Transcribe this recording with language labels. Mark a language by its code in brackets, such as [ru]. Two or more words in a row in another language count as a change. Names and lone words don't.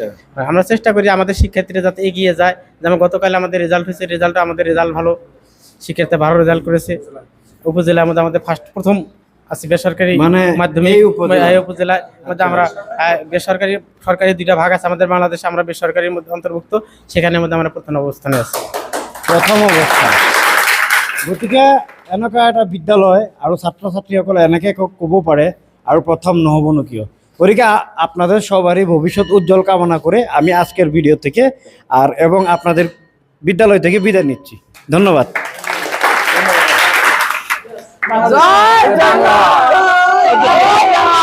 [bn] আমরা চেষ্টা করি আমাদের শিক্ষার্থীরা যাতে এগিয়ে যায়। যেমন গতকাল আমাদের রেজাল্ট হয়েছে, আমাদের রেজাল্ট ভালো, শিক্ষার্থী ভালো রেজাল্ট করেছে। উপজেলার মধ্যে আমাদের প্রথম আছে বেসরকারি মানে মাধ্যমিক এই উপজেলায়। এই উপজেলার মধ্যে আমরা বেসরকারি সরকারি দুইটা ভাগ আছে আমাদের বাংলাদেশে, আমরা বেসরকারির মধ্যে অন্তর্ভুক্ত, সেখানের মধ্যে আমরা প্রথম অবস্থানে আছি। [as] প্ৰথম অৱস্থা। গতিকে এনেকুৱা এটা বিদ্যালয় আৰু ছাত্ৰ ছাত্ৰীসকলে এনেকৈ ক'ব পাৰে, আৰু প্ৰথম নহ'বনো কিয়। [bn] গতিকে আপনাদের সবারই ভবিষ্যৎ উজ্জ্বল কামনা করে আমি আজকের ভিডিও থেকে এবং আপনাদের বিদ্যালয় থেকে বিদায় নিচ্ছি। ধন্যবাদ। জয় বাংলা।